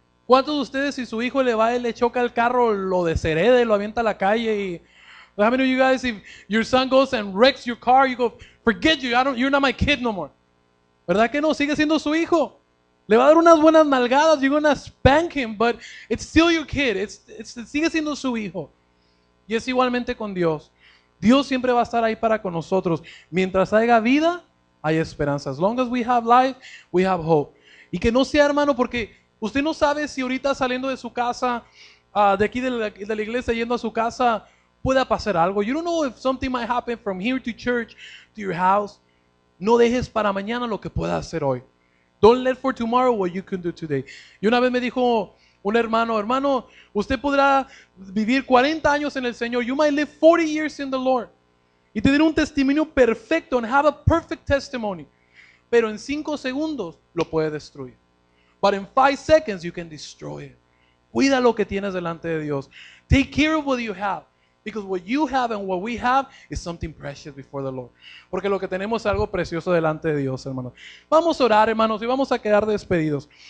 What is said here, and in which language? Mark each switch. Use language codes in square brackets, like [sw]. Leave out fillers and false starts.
[es] ¿Cuántos de ustedes, si su hijo le va y le choca el carro, lo deshereda y lo avienta a la calle? [en] Y how many of you guys, if your son goes and wrecks your car, you go, forget you, you're not my kid no more? [es] ¿Verdad que no? Sigue siendo su hijo. Le va a dar unas buenas nalgadas, [en] you're gonna spank him, but it's still your kid. [es] Sigue siendo su hijo. Y es igualmente con Dios. Dios siempre va a estar ahí para con nosotros. Mientras haya vida, hay esperanza. [en] As long as we have life, we have hope. [es] Y que no sea, hermano, porque usted no sabe si ahorita saliendo de su casa, de aquí de la iglesia, yendo a su casa, pueda pasar algo. [en] You don't know if something might happen from here to church to your house. [es] No dejes para mañana lo que puedas hacer hoy. [en] Don't let for tomorrow what you can do today. [es] Y una vez me dijo un hermano, usted podrá vivir 40 años en el Señor. [en] You might live 40 years in the Lord. [es] Y tener un testimonio perfecto [en] and have a perfect testimony. [es] Pero en 5 segundos lo puede destruir. [en] But in 5 seconds you can destroy it. [es] Cuida lo que tienes delante de Dios. [en] Take care of what you have. Because what you have and what we have is something precious before the Lord. [es] Porque lo que tenemos es algo precioso delante de Dios, hermanos. Vamos a orar, hermanos, y vamos a quedar despedidos.